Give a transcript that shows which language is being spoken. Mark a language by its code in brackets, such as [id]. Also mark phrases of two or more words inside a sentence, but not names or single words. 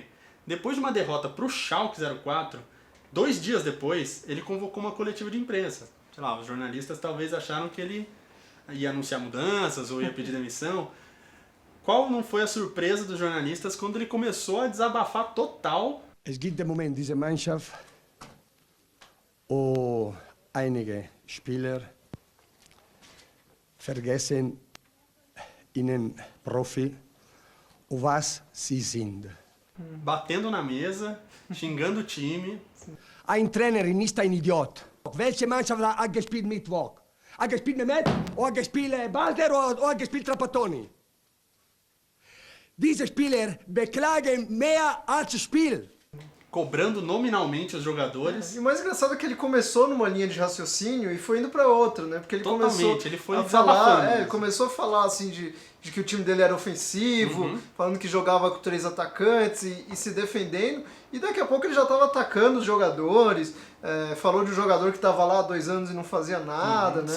[pt] Depois de uma derrota para o Schalke 04, 2 dias depois, ele convocou uma coletiva de imprensa. Sei lá, os jornalistas talvez acharam que ele ia anunciar mudanças ou ia pedir demissão. Qual não foi a surpresa dos jornalistas quando ele começou a desabafar total? [de] Es gibt im Moment diese Mannschaft, wo einige Spieler vergessen ihnen Profi, was sie sind. [pt] Batendo na mesa, xingando o time. [de] Ein Trainer ist ein Idiot. Welche Mannschaft hat gespielt Mittwoch? Hat gespielt Mehmet, oder hat gespielt Balder, oder hat gespielt Trapattoni? Diese Spieler beklagen mehr als Spiel. [pt] Cobrando nominalmente os jogadores. E o mais engraçado é que ele começou numa linha de raciocínio e foi indo para outra, né? Porque ele foi a falar, ele começou a falar assim de que o time dele era ofensivo, falando que jogava com 3 atacantes e se defendendo, e daqui a pouco ele já estava atacando os jogadores, falou de um jogador que estava lá há 2 anos e não fazia nada, né?